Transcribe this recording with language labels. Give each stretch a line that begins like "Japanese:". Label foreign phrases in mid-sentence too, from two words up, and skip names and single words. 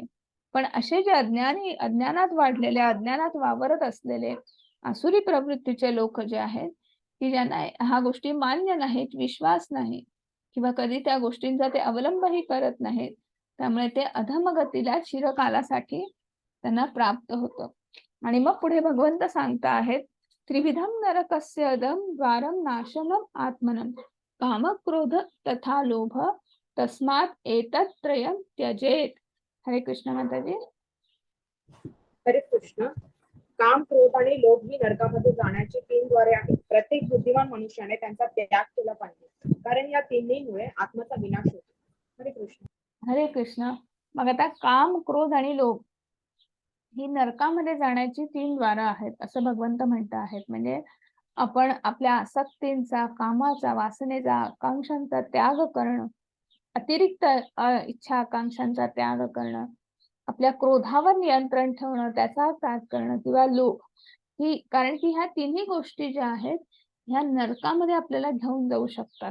Marathi: पण असे जे अज्ञानात वाढलेले, अज्ञानात वावरत असलेले आसुरी प्रवृत्तीचे लोक जे आहेत, की ज्यांना ह्या गोष्टी मान्य नाहीत, विश्वास नाही किंवा कधी त्या गोष्टींचा ते अवलंबही करत नाहीत, त्यामुळे ते अधमगतीला चिरकालासाठी त्यांना प्राप्त होतं. आणि मग पुढे भगवंत सांगता आहेत,
Sanskrit: त्रिविधम नरकस्य अदम द्वारम नाशनम आत्मनम काम क्रोध तथा लोभ तस्मात एतत्त्रयम त्यजेत.
Marathi: हरे कृष्ण माताजी. हरे कृष्ण. काम, क्रोध आणि लोभ ही नरकामध्ये जाण्याची 3 द्वारे आहेत. प्रत्येक बुद्धिमान मनुष्याने त्यांचा त्याग केला पाहिजे, कारण या तिन्हीमुळे आत्म्याचा विनाश होतो. हरे कृष्ण. हरे कृष्ण. मग आता काम, क्रोध आणि लोभ ही नरकामध्ये जाण्याची 3 द्वारं आहेत असं भगवंत म्हणत आहेत. म्हणजे आपण आपल्या आसक्तींचा, कामाचा, वासनेचा, आकांक्षांचा त्याग करणं, अतिरिक्त इच्छा आकांक्षांचा त्याग करणं, आपल्या क्रोधावर नियंत्रण ठेवणं, त्याचा त्याग करणं किंवा लोभ ही, कारण की ह्या तिन्ही गोष्टी ज्या आहेत ह्या नरकामध्ये आपल्याला घेऊन जाऊ शकतात.